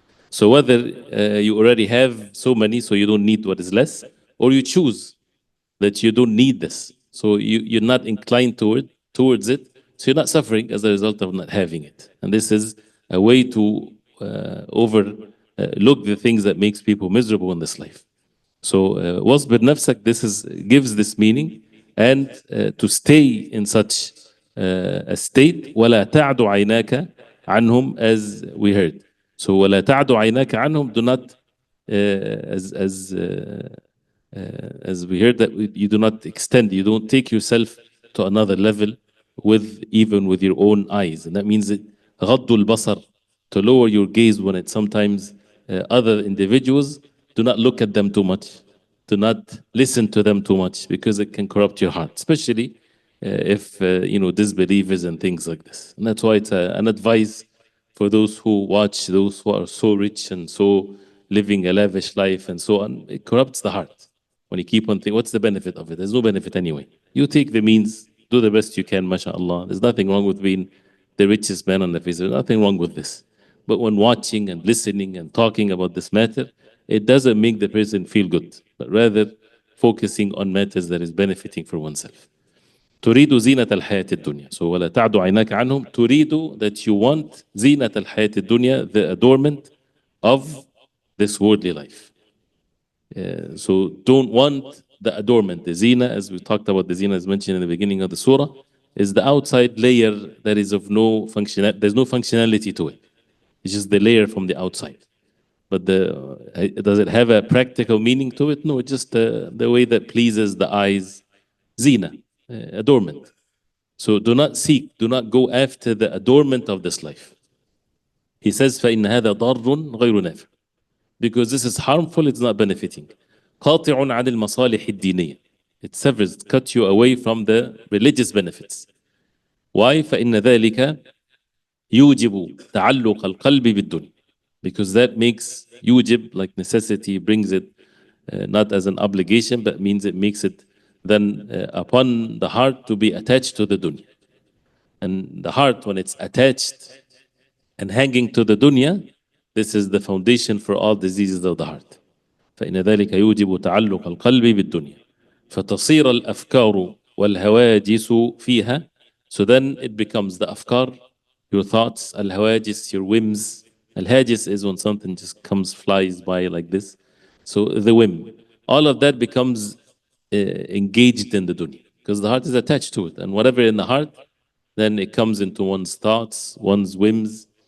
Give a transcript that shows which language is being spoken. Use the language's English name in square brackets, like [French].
[English] So whether you already have so many, so you don't need what is less, or you choose that you don't need this, so you're not inclined towards it, so you're not suffering as a result of not having it. And this is a way to overlook the things that makes people miserable in this life. So [Arabic] wasbir nafsak, [English] gives this meaning, and to stay in such a state. [Arabic] ولا تعد عيناك عنهم, as we heard. [English] So [Arabic] ولا تعد عيناك عنهم, [English] do not as we heard, that you do not extend, you don't take yourself to another level even with your own eyes. And that means that [Arabic] غض البصر, [English] to lower your gaze when it's sometimes other individuals, do not look at them too much, do not listen to them too much, because it can corrupt your heart, especially if disbelievers and things like this. And that's why it's an advice for those who watch those who are so rich and so living a lavish life and so on. It corrupts the heart when you keep on thinking, what's the benefit of it? There's no benefit anyway. You take the means, do the best you can, mashallah. There's nothing wrong with being the richest man on the face. There's nothing wrong with this. But when watching and listening and talking about this matter, it doesn't make the person feel good, but rather focusing on matters that is benefiting for oneself. [Arabic] تريد زينة الحياة الدنيا. So ولا تعد عيناك عنهم. تريد, [English] that you want [Arabic] زينة الحياة الدنيا, [English] the adornment of this worldly life. So don't want the adornment. The zina, as we talked about, the zina is mentioned in the beginning of the surah, is the outside layer that is of no function. There's no functionality to it. It's just the layer from the outside. But does it have a practical meaning to it? No, it's just the way that pleases the eyes. Zina, adornment. So do not go after the adornment of this life. He says, [Arabic] فَإِنَّ هَذَا ضَرٌّ غَيْرُ نَافِعٍ, [English] because this is harmful, it's not benefiting. [Arabic] قاطع عن المصالح الدينية. [English] It severs, it cuts you away from the religious benefits. Why? [Arabic] فإن ذلك يوجب تعلق القلب بالدنيا. [English] Because that makes يوجب, like necessity, brings it not as an obligation, but means it makes it then upon the heart to be attached to the dunya. And the heart, when it's attached and hanging to the dunya, this is the foundation for all diseases of the heart. [Arabic] فإن ذلك يوجب تعلق القلب بالدنيا فتصير الأفكار والهواجس فيها. [English] So then it becomes the afkar, your thoughts, al-hawajis, your whims. Al-hajis is when something just flies by like this. So the whim, all of that becomes engaged in the dunya, because the heart is attached to it. And whatever in the heart, then it comes into one's thoughts, one's whims.